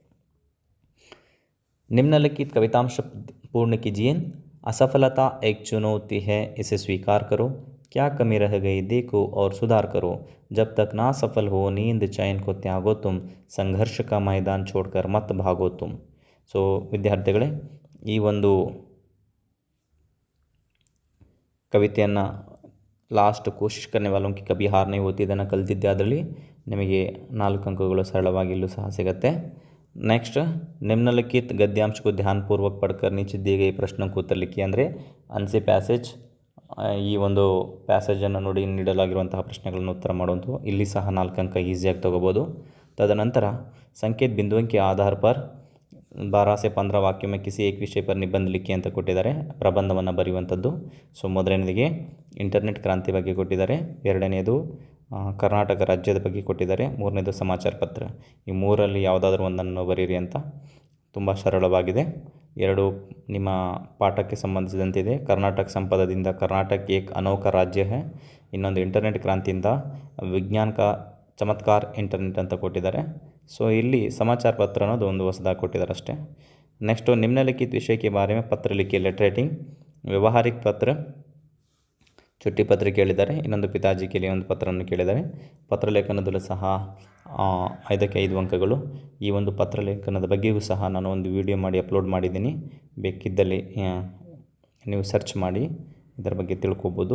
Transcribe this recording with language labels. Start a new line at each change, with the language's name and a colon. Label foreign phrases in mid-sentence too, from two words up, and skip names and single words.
Hindi: निम्नलिखित कवितांश पूर्ण कीजिए. असफलता एक चुनौती है, इसे स्वीकार करो. क्या कमी रह गई देखो और सुधार करो. जब तक ना सफल हो नींद चैन को त्यागो तुम. संघर्ष का मैदान छोड़कर मत भागो तुम.
Kannada: ಸೊ ವಿದ್ಯಾರ್ಥಿಗಳೇ, ಈ ಒಂದು ಕವಿತೆಯನ್ನು ಲಾಸ್ಟ್ ಕೋಶಿಶ್ ಕರ್ನೆ ವಾಲೋಂ ಕಿ ಕಭಿ ಹಾರ್ ನಹೀ ಹೋತಿ ಇದನ್ನು ಕಲಿತಿದ್ದೆ. ಅದರಲ್ಲಿ ನಿಮಗೆ 4 अंकಗಳು ಸರಳವಾಗಿ ಇಲ್ಲೂ ಸಹ ಸಿಗುತ್ತೆ.
Hindi: नेक्स्ट, निम्नलिखित गद्यांश को ध्यानपूर्वक पढ़कर नीचे दिए गए प्रश्नों को उत्तर लिखिए.
Kannada: ಅಂದರೆ ಅನ್ಸಿ ಪ್ಯಾಸೇಜ್, ಈ ಒಂದು ಪ್ಯಾಸೇಜನ್ನು ನೋಡಿ ನೀಡಲಾಗಿರುವಂತಹ ಪ್ರಶ್ನೆಗಳನ್ನು ಉತ್ತರ ಮಾಡುವಂಥವು. ಇಲ್ಲಿ ಸಹ 4 अंक ಈಸಿಯಾಗಿ ತೊಗೋಬೋದು. ತದನಂತರ
Hindi: ಸಂಕೇತ बिंदुओं के आधार पर 12 से 15 वाक्यों में किसी एक विषय पर निबंध लिखಿ
Kannada: ಅಂತ ಕೊಟ್ಟಿದ್ದಾರೆ. ಪ್ರಬಂಧವನ್ನು ಬರೆಯುವಂಥದ್ದು. ಸೊ ಮೊದಲನೇದಿಗೆ ಇಂಟರ್ನೆಟ್ ಕ್ರಾಂತಿ ಬಗ್ಗೆ ಕೊಟ್ಟಿದ್ದಾರೆ. ಎರಡನೆಯದು ಕರ್ನಾಟಕ ರಾಜ್ಯದ ಬಗ್ಗೆ ಕೊಟ್ಟಿದ್ದಾರೆ. ಮೂರನೇದು ಸಮಾಚಾರ ಪತ್ರ. ಈ ಮೂರಲ್ಲಿ ಯಾವುದಾದ್ರೂ ಒಂದನ್ನು ಬರೀರಿ ಅಂತ. ತುಂಬ ಸರಳವಾಗಿದೆ. 2 ನಿಮ್ಮ ಪಾಠಕ್ಕೆ ಸಂಬಂಧಿಸಿದಂತಿದೆ. ಕರ್ನಾಟಕ ಸಂಪದದಿಂದ
Hindi: कर्नाटक एक अनोखा राज्य है.
Kannada: ಇನ್ನೊಂದು ಇಂಟರ್ನೆಟ್ ಕ್ರಾಂತಿಯಿಂದ
Hindi: विज्ञान का चमत्कार इंटरनेट
Kannada: ಅಂತ ಕೊಟ್ಟಿದ್ದಾರೆ. ಸೊ ಇಲ್ಲಿ ಸಮಾಚಾರ ಪತ್ರ ಅನ್ನೋದು ಒಂದು ಹೊಸದಾಗಿ ಕೊಟ್ಟಿದ್ದಾರೆ ಅಷ್ಟೇ.
Hindi: नेक्स्ट निम्नलिखित विषय के बारे में पत्र लिखि.
Kannada: ಲೆಟರೇಟಿಂಗ್, ವ್ಯಾವಹಾರಿಕ ಪತ್ರ, ಚುಟ್ಟಿ ಪತ್ರ ಕೇಳಿದ್ದಾರೆ. ಇನ್ನೊಂದು ಪಿತಾಜಿ ಕೇಳಿ ಒಂದು ಪತ್ರವನ್ನು ಕೇಳಿದ್ದಾರೆ. ಪತ್ರಲೇಖನದಲ್ಲೂ ಸಹ 5ಕ್ಕೆ 5 ಅಂಕಗಳು. ಈ ಒಂದು ಪತ್ರಲೇಖನದ ಬಗ್ಗೆಯೂ ಸಹ ನಾನು ಒಂದು ವಿಡಿಯೋ ಮಾಡಿ ಅಪ್ಲೋಡ್ ಮಾಡಿದ್ದೀನಿ. ಬೇಕಿದ್ದಲ್ಲಿ ನೀವು ಸರ್ಚ್ ಮಾಡಿ ಇದರ ಬಗ್ಗೆ ತಿಳ್ಕೊಬೋದು.